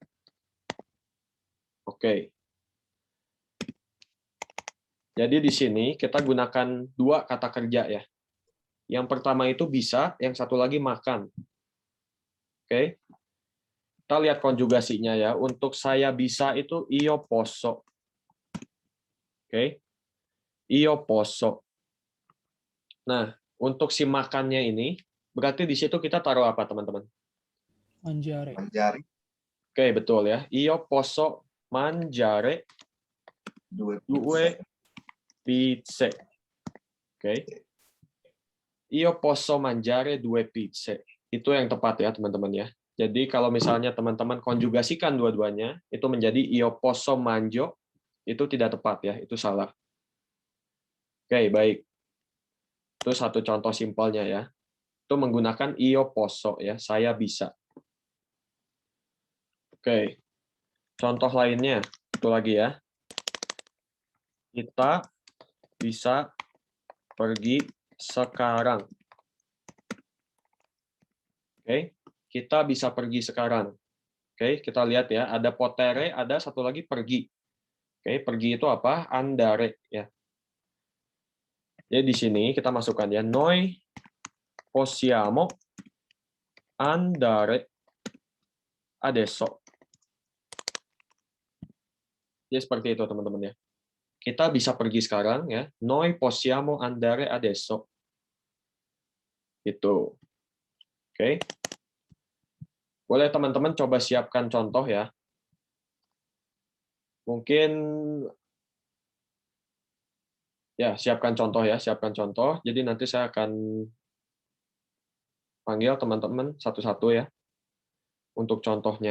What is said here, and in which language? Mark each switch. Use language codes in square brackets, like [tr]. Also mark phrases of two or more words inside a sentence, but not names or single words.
[id] Oke. Jadi di sini kita gunakan 2 kata kerja ya. Yang pertama itu bisa, yang satu lagi makan. Oke. Kita lihat konjugasinya ya. Untuk saya bisa itu [it] io posso. [id] Oke. [it] Io posso. [id] Nah, untuk si makannya ini, berarti di situ kita taruh apa, teman-teman? Mangiare. Oke, betul ya. [it] Io posso mangiare 2 pizze. [id] Oke. [it] Io posso mangiare 2 pizze. [id] Itu yang tepat ya, teman-teman ya. Jadi kalau misalnya teman-teman konjugasikan dua-duanya, itu menjadi [it] io posso mangio, [id] itu tidak tepat ya, itu salah. Oke, baik. Itu satu contoh simpelnya ya. Itu menggunakan io posso ya, saya bisa. Oke. Contoh lainnya, itu lagi ya. Kita bisa pergi sekarang. Oke, kita bisa pergi sekarang. Oke, kita lihat ya, ada potere, ada satu lagi pergi. Oke, pergi itu apa? Andare ya. Jadi di sini kita masukkan ya, [it] noi possiamo andare adesso. [id] Jadi seperti itu teman-teman ya. Kita bisa pergi sekarang ya. [it] Noi possiamo andare adesso. [id] Itu. Oke. Boleh teman-teman coba siapkan contoh ya. Mungkin ya, siapkan contoh ya, siapkan contoh. Jadi nanti saya akan panggil teman-teman satu-satu ya untuk contohnya.